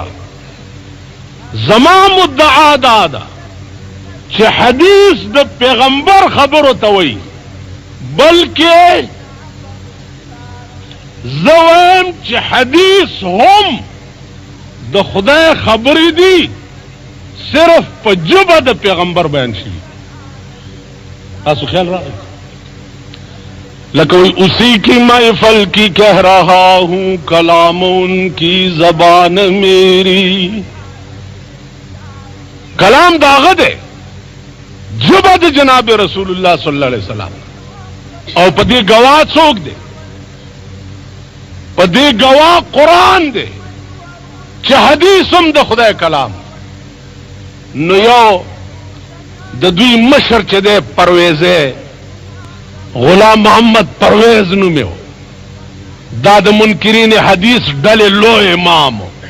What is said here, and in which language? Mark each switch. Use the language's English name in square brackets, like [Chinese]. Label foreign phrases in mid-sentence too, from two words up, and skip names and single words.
[Pashto] زما مدعا دا ده چې حدیث د پیغمبر خبر ہوتا وایي، بلکې زه وایم چې حدیث هم د خدای خبرې دي، صرف په ژبه د پیغمبر بیان شي. تاسو خیال راغی؟ لکه وی [Urdu] اسی کی محفل کی کہہ رہا ہوں کلام ان کی زبان میری. [Pashto] کلام داغه دی، ژبه د جناب رسول الله [Arabic] صلی الله علیه وسلم. [Pashto] او په دې گواه څوک دی؟ په دې گواه قرآن دی چې حدیث هم د خدای کلام. نو یو د دوی مشر چې دی پرویزه غلام محمد پرویز نومې و، دا د منکرین حدیث ډلې لوی امام و.